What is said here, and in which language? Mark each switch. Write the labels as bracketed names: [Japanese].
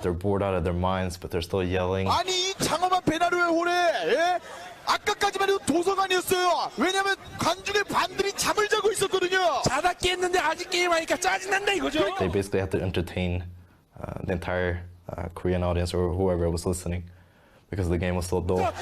[English] They're bored out of their minds, but they're still yelling. [Korean] 아니 이 장엄한 베나루의 홀에 예? 아까까지만 해도 도서관이었어요. 왜냐면 관중의 반들이 잠을 자고 있었거든요. 자다 깼는데 아직 게임하니까 짜증난다 이거죠. [English] They basically have to entertain the entire Korean audience or whoever was listening because the game was so dull.